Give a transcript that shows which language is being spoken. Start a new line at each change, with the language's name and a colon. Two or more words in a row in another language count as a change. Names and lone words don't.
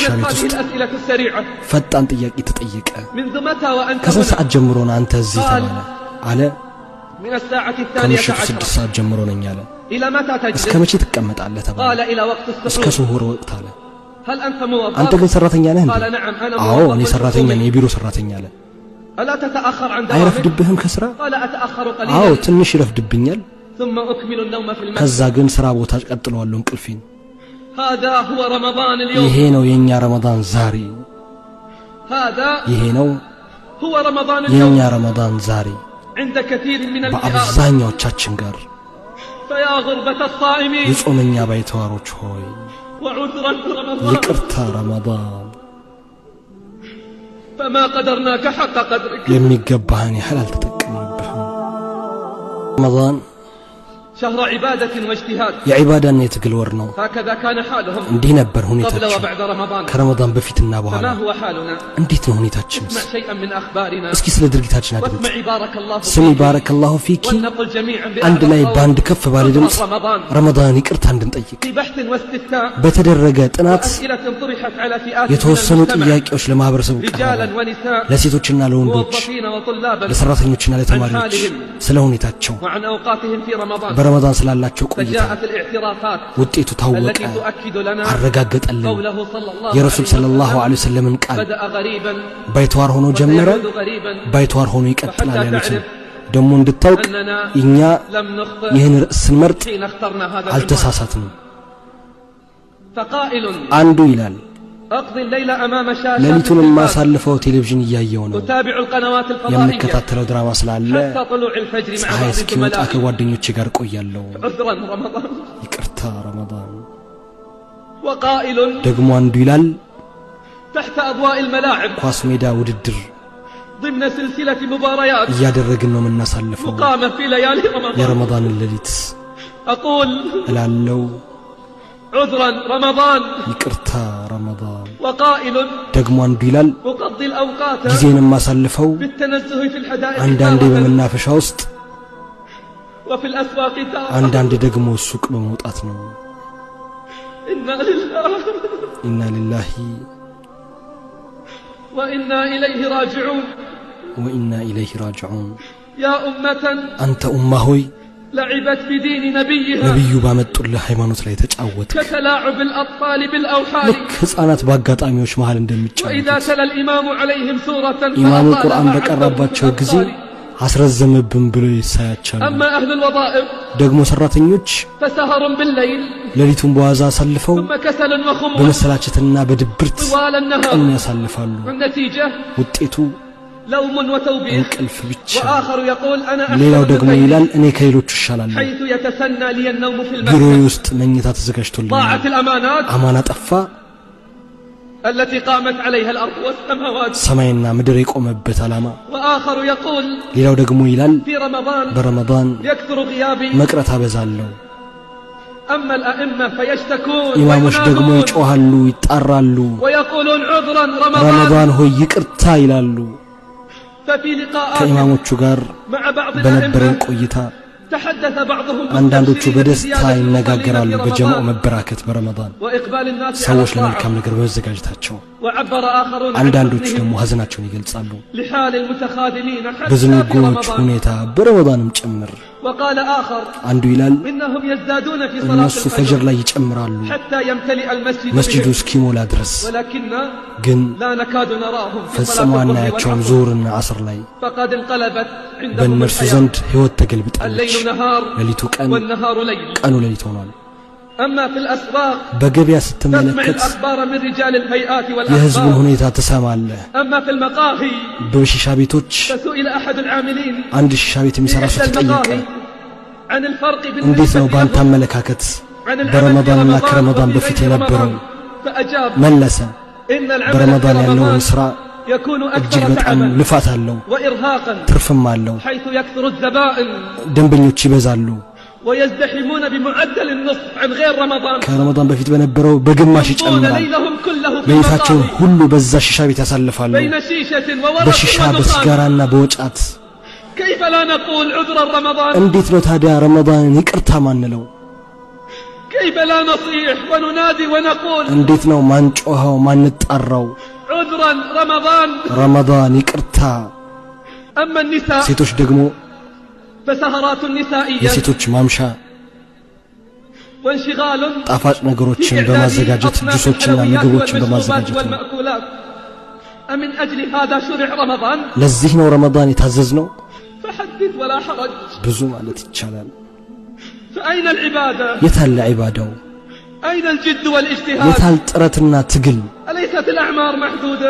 Arabic: كانت
Amharic: ቤት
Arabic: هذه
Amharic: ውስጥ
Arabic: الأسئلة السريعة
Amharic: ፈጣን ጥያቄ ተጠየቀ
Arabic: منذ متى وأنت
Amharic: ከስንት
Arabic: هنا
Amharic: ሰዓት ጀምሮ ነው አንተ እዚህ ተባለ አለ
Arabic: من الساعة الثانية
Amharic: ከምሽቱ
Arabic: عشرة
Amharic: 6 ሰዓት ጀምሮ ነኝ አለ
Arabic: إلى متى
Amharic: እስከ
Arabic: تجلس
Amharic: መቼ ትቀመጣለህ ተባለ
Arabic: قال إلى وقت
Amharic: እስከ
Arabic: السحور
Amharic: ሱሁር ወቅት አለ
Arabic: هل أنت
Amharic: አንተ
Arabic: موظف
Amharic: ግን ሰራተኛ ነህ እንዴ
Arabic: قال نعم أنا
Amharic: አዎ እኔ
Arabic: موظف
Amharic: ሰራተኛ ነኝ
Arabic: حكومي.
Amharic: የቢሮ ሰራተኛ አለ
Arabic: ألا تتأخر عن دوامك
Amharic: አይረፍድብህም ከስራ
Arabic: قال أتأخر
Amharic: አዎ
Arabic: قليلا
Amharic: ትንሽ ይረፍድብኛል
Arabic: ثم أكمل النوم في المسجد
Amharic: ከዛ ግን ስራ ቦታ ቀጥለዋለሁ እንቅልፌን
Arabic: هذا هو رمضان
Amharic: ይሄ
Arabic: اليوم
Amharic: ነው የኛ ረመዳን ዛሬ
Arabic: هذا
Amharic: ይሄ ነው
Arabic: هو رمضان
Amharic: የኛ
Arabic: اليوم
Amharic: ረመዳን ዛሬ
Arabic: عند كثير من الفئات
Amharic: በአብዛኛዎቻችን ጋር
Arabic: فيا غربة الصائمين
Amharic: የጾመኛ ባይተዋሮች ሆይ
Arabic: وعذرا رمضان
Amharic: ይቅርታ ረመዳን
Arabic: فما قدرناك حق قدرك
Amharic: የሚገባህን ያህል አልተጠቀምንብህም ረመዳን
Arabic: شهر عبادة واجتهاد
Amharic: የዒባዳና የትግል ወር ነው
Arabic: هكذا كان حالهم
Amharic: እንዲህ ነበር
Arabic: قبل
Amharic: ሁኔታችን
Arabic: وبعد رمضان
Amharic: ከረመዳን በፊትና በኋላ
Arabic: فما هو حالنا
Amharic: እንዴት ነው ሁኔታችንስ
Arabic: اسمع شيئا من أخبارنا
Amharic: እስኪ ስለ ድርጊታችን አድምጥ
Arabic: واسمع بارك الله
Amharic: ስሚ
Arabic: فيك بارك الله فيك ولنقل جميعا
Amharic: አንድ ላይ
Arabic: بأعلى
Amharic: በአንድ ከፍ ባለ ድምፅ
Arabic: رمضان
Amharic: ረመዳን ይቅርታ እንድንጠይቅ
Arabic: في بحث واستفتاء
Amharic: በተደረገ ጥናት
Arabic: وأسئلة طرحت على فئات من
Amharic: የተወሰኑ
Arabic: المجتمع
Amharic: ጥያቄዎች ለማህበረሰቡ
Arabic: رجالا
Amharic: ቀርበዋል
Arabic: ونساء
Amharic: ለሴቶችና ለወንዶች
Arabic: موظفين وطلابا
Amharic: ለሰራተኞችና ለተማሪዎች ስለ ሁኔታቸው
Arabic: وعن أوقاتهم في رمضان
Amharic: በረመዳን ስላላቸው ቆይታ
Arabic: فجاءت الاعترافات
Amharic: ውጤቱ ታወቀ
Arabic: التي تؤكد لنا
Amharic: አረጋገጠልን
Arabic: قوله صلى الله
Amharic: የረሱል
Arabic: عليه صلى الله وسلم عليه وسلم
Amharic: ቃል
Arabic: بدأ غريبا
Amharic: ባይተዋር ሆኖ ጀመረ
Arabic: وسيعود غريبا
Amharic: ባይተዋር ሆኖ ይቀጥላል ያሉትን ደግሞ እንድታውቅ
Arabic: أننا
Amharic: እኛ
Arabic: لم نخطئ
Amharic: ይህን ርዕስ ስንመርጥ
Arabic: حين اخترنا هذا العنوان
Amharic: አልተሳሳትንም
Arabic: فقائل
Amharic: አንዱ ይላል
Arabic: أقضي الليل أمام شاشة
Amharic: ሌሊቱን
Arabic: التلفاز
Amharic: ማሳልፈው ቴሌቪዥን እያየው ነው
Arabic: أتابع القنوات الفضائية
Amharic: የምከታተለው ድራማ ስላለ
Arabic: حتى طلوع الفجر مع
Amharic: ፀሐይ
Arabic: بعض
Amharic: እስኪወጣ
Arabic: زملائي
Amharic: ከጓደኞቼ ጋር ቆያለሁ
Arabic: عذرا رمضان
Amharic: ይቅርታ ረመዳን
Arabic: وقائل
Amharic: ደግሞ አንዱ ይላል
Arabic: تحت أضواء الملاعب
Amharic: ኳስ ሜዳ ውድድር
Arabic: ضمن سلسلة مباريات
Amharic: እያደረግን ነው የምናሳልፈው
Arabic: مقامة في ليالي رمضان
Amharic: የረመዳንን ሌሊት
Arabic: أقول
Amharic: እላለው
Arabic: عذرا رمضان
Amharic: ይቅርታ ረመዳን
Arabic: وقائل
Amharic: ደግሞ አንዱ ይላል
Arabic: أقضي الأوقات
Amharic: ጊዜን የማሳልፈው
Arabic: بالتنزه في الحدائق
Amharic: አንዳንዴ
Arabic: تارة
Amharic: በመናፈሻ ውስጥ
Arabic: وفي الأسواق تارة
Amharic: አንዳንዴ ደግሞ ሱቅ በመውጣት ነው
Arabic: إنا لله إنا لله وإنا إليه راجعون وإنا إليه راجعون يا أمة
Amharic: አንተ ኡማ ሆይ
Arabic: لعبت بدين نبيها
Amharic: ነብዩ ባመጡልህ ሃይማኖት ላይ ተጫወት
Arabic: كتلاعب الأطفال بالأوحال
Amharic: ልክ ህፃናት በአጋጣሚዎች መሃል
Arabic: وإذا
Amharic: እንደሚጫወቱት
Arabic: تلا الإمام عليهم سورة
Amharic: ኢማሙ
Arabic: فأطالها
Amharic: ቁርአን
Arabic: عبده
Amharic: በቀረባቸው ጊዜ
Arabic: بالأطفال.
Amharic: አስረዘመብን ብሎ ይሳያቻሉ
Arabic: أما أهل الوظائف
Amharic: ደግሞ ሰራተኞች
Arabic: فسهر بالليل
Amharic: ሌሊቱን በዋዛ አሳልፈው
Arabic: ثم كسل وخمول
Amharic: በመሰላቸትና በድብርት
Arabic: طوال النهار
Amharic: ቀኑን ያሳልፋሉ
Arabic: والنتيجة
Amharic: ውጤቱ
Arabic: لوم وتوبيخ
Amharic: እንቅልፍ ብቻ
Arabic: وآخر يقول أنا
Amharic: ሌላው
Arabic: أحسن
Amharic: ደግሞ
Arabic: من
Amharic: ይላል
Arabic: غيري
Amharic: እኔ ከሌሎቹ እሻላለሁ
Arabic: حيث يتسنى لي النوم في
Amharic: ቢሮዬ
Arabic: المسجد
Amharic: ውስጥ መኝታ ተዘጋጅቶልኛል
Arabic: ضاعت الأمانات
Amharic: አማና ጠፋ
Arabic: التي قامت عليها الأرض والسماوات
Amharic: ሰማይና ምድር የቆመበት አላማ
Arabic: وآخر يقول
Amharic: ሌላው ደግሞ ይላል
Arabic: في رمضان
Amharic: በረመዳን
Arabic: يكثر غيابي
Amharic: መቅረት አበዛለሁ
Arabic: أما الأئمة فيشتكون
Amharic: ኢማሞች ደግሞ ይጮሃሉ ይጣራሉ
Arabic: ويقولون عذرا
Amharic: ረመዳን ሆይ ይቅርታ ይላሉ
Arabic: ففي لقاءات
Amharic: ከኢማሞቹ ጋር
Arabic: مع بعض
Amharic: በነበረን
Arabic: الأئمة
Amharic: ቆይታ
Arabic: تحدث بعضهم
Amharic: አንዳንዶቹ በደስታ ይነጋገራሉ በጀማዓ መበራከት በረመዳን
Arabic: وإقبال الناس
Amharic: ሰዎች
Arabic: على
Amharic: ለመልካም
Arabic: الطاعة
Amharic: ነገር በመዘጋጀታቸው
Arabic: وعبر آخرون عن
Amharic: አንዳንዶቹ
Arabic: حزنهم
Amharic: ደግሞ ሀዘናቸውን ይገልጻሉ
Arabic: لحال المتخاذلين حتى في
Amharic: በዝንጎች
Arabic: رمضان
Amharic: ሁኔታ በረመዳንም ጭምር
Arabic: وقال آخر
Amharic: አንዱ ይላል
Arabic: إنهم يزدادون في صلاة
Amharic: እነሱ ፈጅር
Arabic: الفجر
Amharic: ላይ ይጨምራሉ
Arabic: حتى يمتلئ المسجد
Amharic: መስጂዱ
Arabic: بهم
Amharic: እስኪሞላ ድረስ
Arabic: ولكننا
Amharic: ግን
Arabic: لا نكاد نراهم في
Amharic: ፈጽሞ
Arabic: صلاة الظهر
Amharic: አናያቸውም
Arabic: والعصر
Amharic: ዙሁርና ዓስር ላይ
Arabic: فقد انقلبت عندهم
Amharic: በእነርሱ
Arabic: الحياة
Amharic: ዘንድ ህይወት ተገልብጣለች
Arabic: الليل نهار
Amharic: ሌሊቱ ቀን
Arabic: والنهار ليل
Amharic: ቀኑ ሌሊት ሆኗል
Arabic: أما في الأسواق
Amharic: በገበያ
Arabic: تسمع
Amharic: ስትመለከት
Arabic: الأخبار من رجال الهيئات
Amharic: የህዝቡን
Arabic: والأخبار
Amharic: ሁኔታ ትሰማለህ
Arabic: أما في المقاهي
Amharic: በሺሻ ቤቶች
Arabic: فسئل أحد العاملين
Amharic: አንድ ሺሻ ቤት
Arabic: في
Amharic: የሚሰራ ሰው
Arabic: إحدى
Amharic: ተጠየቀ
Arabic: المقاهي عن الفرق
Amharic: እንዴት
Arabic: بالنسبة
Amharic: ነው ባንተ
Arabic: لهم
Amharic: አመለካከት
Arabic: عن العمل في
Amharic: በረመዳንና
Arabic: رمضان
Amharic: ከረመዳን
Arabic: وفي
Amharic: በፊት
Arabic: غير
Amharic: የነበረው
Arabic: رمضان فأجاب
Amharic: መለሰ
Arabic: إن العمل في
Amharic: በረመዳን ያለውን
Arabic: رمضان
Amharic: ስራ
Arabic: يكون
Amharic: እጅግ
Arabic: أكثر
Amharic: በጣም
Arabic: تعبا
Amharic: ልፋት አለው
Arabic: وإرهاقا
Amharic: ትርፍም አለው
Arabic: حيث يكثر الزبائن
Amharic: ደንበኞች ይበዛሉ
Arabic: ويزدحمون بمعدل النصف عن غير رمضان
Amharic: ከረመዳን በፊት በነበረው በግማሽ
Arabic: يمضون
Amharic: ይጨምራል
Arabic: ليلهم كله في
Amharic: ሌሊታቸውን
Arabic: المقاهي
Amharic: ሁሉ በዛ ሺሻ ቤት ያሳልፋሉ
Arabic: بين شيشة وورق
Amharic: በሺሻ
Arabic: ودخان
Amharic: በሲጋራና በወጫት
Arabic: كيف لا نقول عذرا رمضان
Amharic: እንዴት ነው ታዲያ ረመዳንን ይቅርታ ማንለው
Arabic: كيف لا نصيح وننادي ونقول
Amharic: እንዴት ነው ማንጮኸው ማንጣራው
Arabic: عذرا رمضان
Amharic: ረመዳን ይቅርታ
Arabic: أما النساء
Amharic: ሴቶች ደግሞ
Arabic: فسهرات نسائية
Amharic: የሴቶች ማምሻ
Arabic: وانشغال
Amharic: ጣፋጭ ነገሮችን
Arabic: في إعداد
Amharic: በማዘጋጀት
Arabic: أصناف
Amharic: ጁሶችና
Arabic: الحلويات
Amharic: ምግቦችን
Arabic: والمشروبات
Amharic: በማዘጋጀት ነው
Arabic: والمأكولات أمن أجل هذا شرع رمضان
Amharic: ለዚህ ነው ረመዳን የታዘዝነው
Arabic: فحدث ولا حرج
Amharic: ብዙ ማለት ይቻላል
Arabic: فأين العبادة
Amharic: የታለ ዒባዳው
Arabic: أين الجد والاجتهاد
Amharic: የታል ጥረትና ትግል
Arabic: أليست الأعمار محدودة